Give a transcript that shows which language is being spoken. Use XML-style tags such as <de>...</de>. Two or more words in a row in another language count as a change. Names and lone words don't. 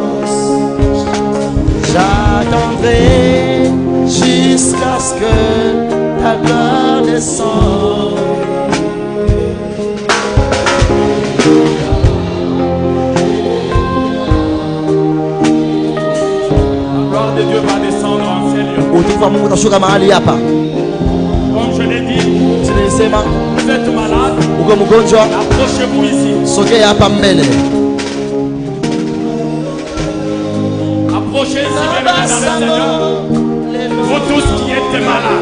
<fr>J'attendrai jusqu'à ce que ta gloire descende. La gloire de Dieu va descendre en ces lieux.</fr> <sw>Utukufu wa Mungu utashuka mahali hapa.</sw> <fr>Comme je l'ai dit, vous êtes malade,</fr> <sw>uko mgonjwa,</sw> <fr>approchez-vous ici.</fr> <sw>Sogea hapa mbele.</sw> <fr>Approchez ici, bien dans le Seigneur. Vous tous qui êtes malades.</fr>